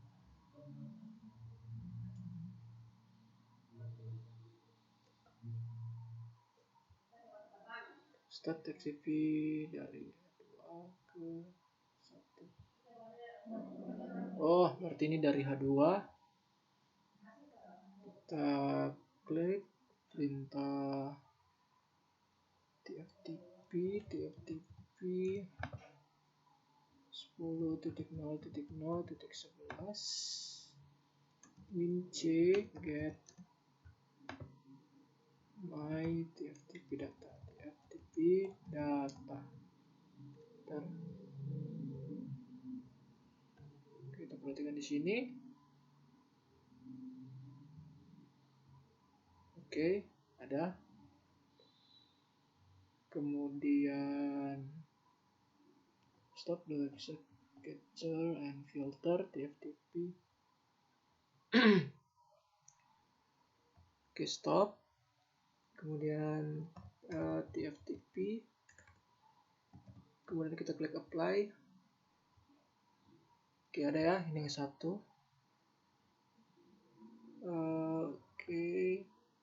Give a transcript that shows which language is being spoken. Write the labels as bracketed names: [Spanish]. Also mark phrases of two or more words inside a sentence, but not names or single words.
[English] Start FTP [Indonesian] dari 2 ke 1. Oh, berarti ini dari H2. Kita klik perintah tftp 10.0.0.11 [English] winc get my tftp data. [Indonesian] Kita perhatikan di sini. Oke, ada. [English] Kemudian stop the website capture and filter tftp. [Indonesian] Oke, stop. Kemudian tftp. Kemudian kita klik apply. Oke, ada ya, ini yang satu. Oke.